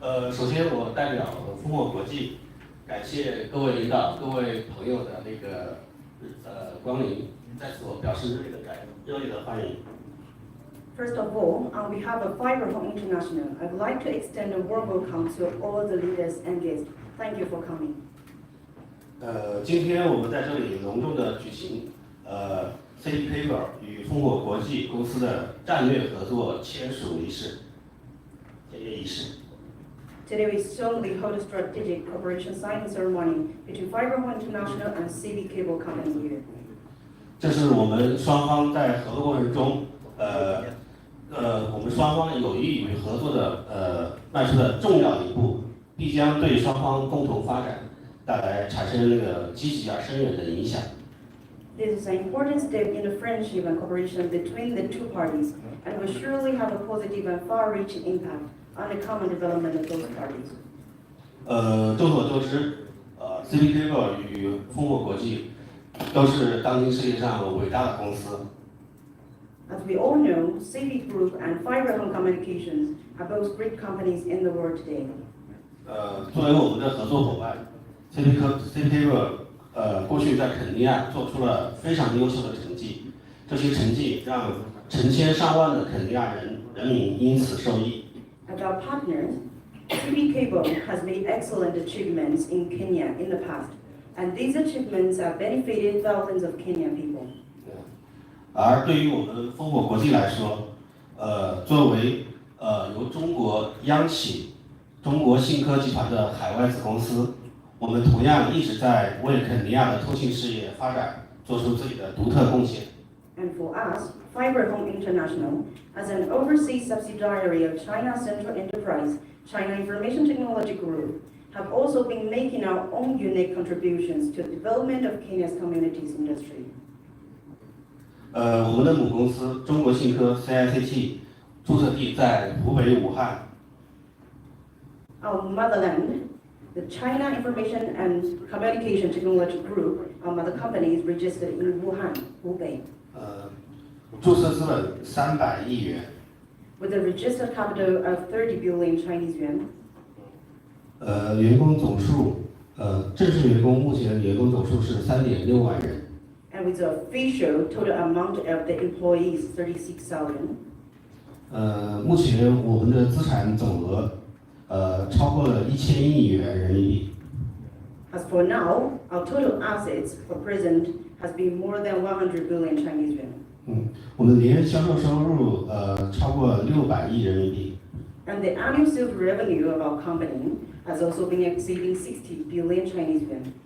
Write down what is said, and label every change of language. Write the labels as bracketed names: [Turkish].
[Chinese] 首先我代表烽火国际，感谢各位领导、各位朋友的那个光临。在此我表示热烈的欢迎。 [English] First of all, on behalf of FiberHome International, I would like to extend a warm welcome to all the leaders and guests. Thank you for coming. [Chinese] 今天我们在这里隆重的举行FiberHome 与烽火国际公司的战略合作签署仪式。 [English] Today we solemnly hold a strategic cooperation signing ceremony between FiberHome International and CV Cable Company here. [Chinese] 这是我们双方在合作过程中，我们双方有意与合作的迈出的重要一步，必将对双方共同发展带来产生积极而深远的影响。 [English] This is an important step in the friendship and cooperation between the two parties, and will surely have a positive and far-reaching impact on the common development of those parties. [Chinese] 众所周知，CV Cable 与烽火国际都是当今世界上伟大的公司。 [English] As we all know, CV Group and FiberHome Communications are both great companies in the world today. [Chinese] 作为我们的合作伙伴 ，CV Cable 过去在肯尼亚做出了非常优秀的成绩，这些成绩让成千上万的肯尼亚人民因此受益。 [English] As our partners, CV Cable has made excellent achievements in Kenya in the past, and these achievements have benefited thousands of Kenyan people. [Chinese] 而对于我们烽火国际来说，作为由中国央企中国信科集团的海外子公司，我们同样一直在为肯尼亚的通信事业发展做出自己的独特贡献。 [English] And for us, FiberHome International, as an overseas subsidiary of China Central Enterprise, China Information Technology Group, have also been making our own unique contributions to the development of Kenya's communities industry. [Chinese] 我们的母公司中国信科 CICT 注册地在湖北武汉。 [English] Our motherland, the China Information and Communication Technology Group, our mother company, is registered in Wuhan, Hubei. [Chinese] 注册资本300亿元。 [English] With a registered capital of 30 billion Chinese yuan. [Chinese] 员工总数，正式员工目前员工总数是3.6万人。 [English] And with the official total amount of the employees 36,000. [Chinese] 目前我们的资产总额，超过了1000亿元人民币。 [English] As for now, our total assets for present has been more than 100 billion Chinese yuan. [Chinese] 我们年销售收入，超过600亿人民币。 [English] And the annual sales revenue of our company has also been exceeding 60 billion Chinese yuan.